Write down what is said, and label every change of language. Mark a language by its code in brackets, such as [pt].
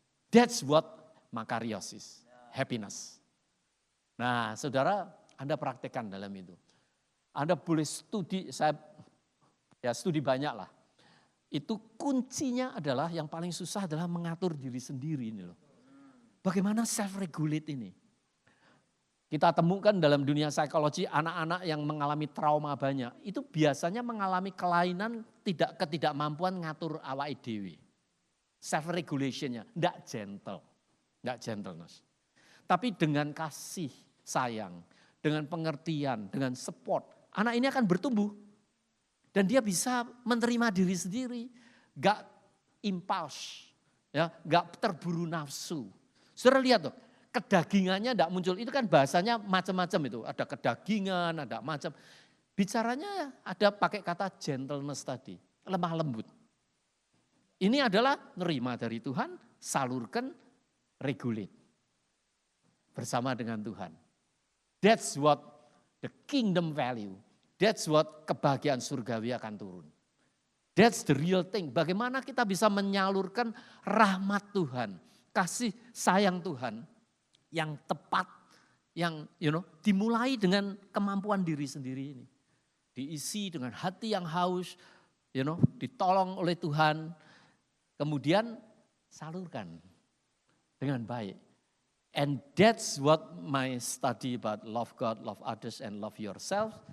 [en] That's what makariosis, happiness. [id] Nah saudara, Anda praktekkan dalam itu. Anda boleh studi, studi banyak lah. Itu kuncinya adalah yang paling susah adalah mengatur diri sendiri ini loh. Bagaimana self-regulate ini? Kita temukan dalam dunia psikologi anak-anak yang mengalami trauma banyak. Itu biasanya mengalami kelainan ketidakmampuan ngatur [jv] awake dhewe. [id] Self-regulationnya enggak gentle, enggak gentleness. Tapi dengan kasih sayang, dengan pengertian, dengan support, anak ini akan bertumbuh. Dan dia bisa menerima diri sendiri, enggak impuls, enggak terburu nafsu. Saudara lihat tuh, kedagingannya enggak muncul, itu kan bahasanya macam-macam itu. Ada kedagingan, ada macam. Bicaranya ada pakai kata gentleness tadi, lemah lembut. Ini adalah nerima dari Tuhan, salurkan, regulate. Bersama dengan Tuhan. [en] That's what the kingdom value. That's what [id] kebahagiaan surgawi akan turun. [en] That's the real thing. [id] Bagaimana kita bisa menyalurkan rahmat Tuhan, kasih sayang Tuhan yang tepat, yang dimulai dengan kemampuan diri sendiri ini. Diisi dengan hati yang haus, ditolong oleh Tuhan, kemudian salurkan dengan baik. [en] And that's what my study about love God, love others, and love yourself.